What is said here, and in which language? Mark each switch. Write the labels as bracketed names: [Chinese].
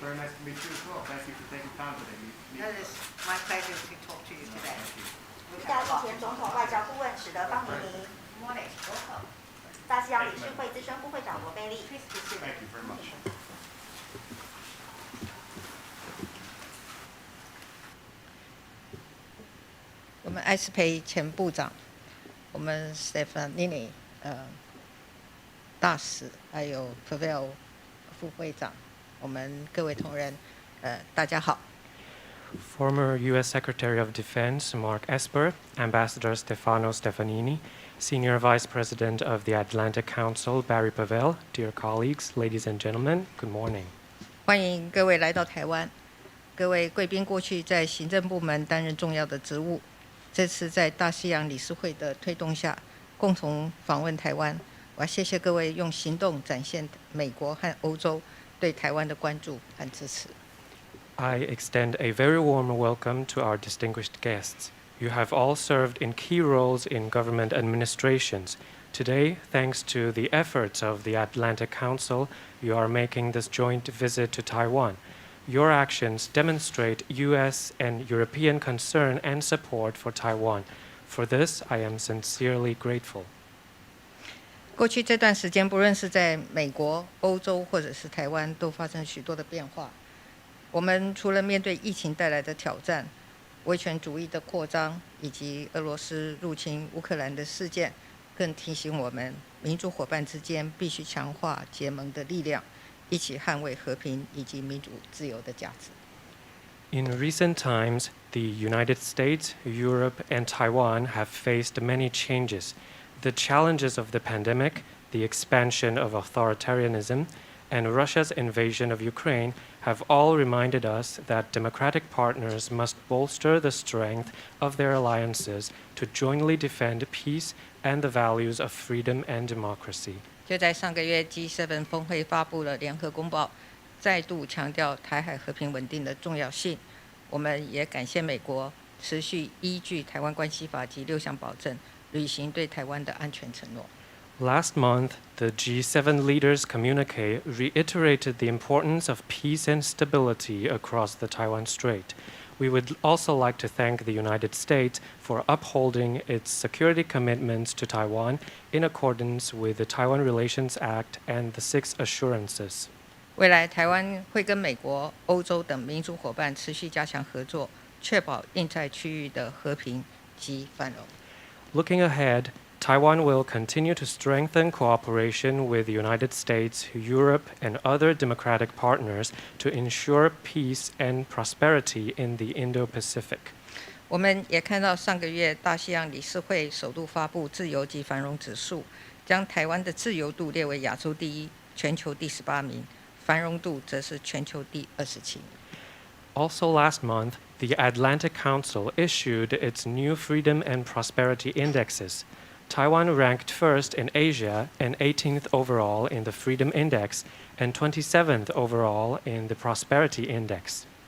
[English] Very nice to meet you as well. Thank you for taking time today. That is my pleasure to talk to you today. [Chinese] 意大利前总统外交顾问史德方尼尼。 [English] Good morning. Welcome. [Chinese] 大西洋理事会资深副会长罗贝利。 [English] Please be seated. Thank you very much. [Chinese] 我们艾斯培前部长，我们 Stefanini 大使，还有 Pavel 副会长，我们各位同仁，大家好。 [English] Former U.S. Secretary of Defense Mark Esper, Ambassador Stefano Stefanini, Senior Vice President of the Atlantic Council Barry Pavel, dear colleagues, ladies and gentlemen, good morning. [Chinese] 欢迎各位来到台湾。各位贵宾过去在行政部门担任重要的职务，这次在大西洋理事会的推动下，共同访问台湾。我要谢谢各位用行动展现美国和欧洲对台湾的关注和支持。 [English] I extend a very warm welcome to our distinguished guests. You have all served in key roles in government administrations. Today, thanks to the efforts of the Atlantic Council, you are making this joint visit to Taiwan. Your actions demonstrate U.S. and European concern and support for Taiwan. For this, I am sincerely grateful. [Chinese] 过去这段时间，不论是在美国、欧洲或者是台湾，都发生许多的变化。我们除了面对疫情带来的挑战、威权主义的扩张以及俄罗斯入侵乌克兰的事件，更提醒我们，民主伙伴之间必须强化结盟的力量，一起捍卫和平以及民主自由的价值。 [English] In recent times, the United States, Europe, and Taiwan have faced many changes. The challenges of the pandemic, the expansion of authoritarianism, and Russia's invasion of Ukraine have all reminded us that democratic partners must bolster the strength of their alliances to jointly defend peace and the values of freedom and democracy. [Chinese] 就在上个月 G7 峰会发布了联合公报，再度强调台海和平稳定的重要性。我们也感谢美国持续依据台湾关系法及6项保证，履行对台湾的安全承诺。 [English] Last month, the G7 leaders' communique reiterated the importance of peace and stability across the Taiwan Strait. We would also like to thank the United States for upholding its security commitments to Taiwan in accordance with the Taiwan Relations Act and the 6 assurances. [Chinese] 未来台湾会跟美国、欧洲等民主伙伴持续加强合作，确保印太区域的和平及繁荣。 [English] Looking ahead, Taiwan will continue to strengthen cooperation with the United States, Europe, and other democratic partners to ensure peace and prosperity in the Indo-Pacific. [Chinese] 我们也看到上个月大西洋理事会首度发布自由及繁荣指数，将台湾的自由度列为亚洲第1、全球第18名，繁荣度则是全球第27名。 [English] Also last month, the Atlantic Council issued its new Freedom and Prosperity Indexes. Taiwan ranked first in Asia and 18th overall in the Freedom Index and 27th overall in the Prosperity Index.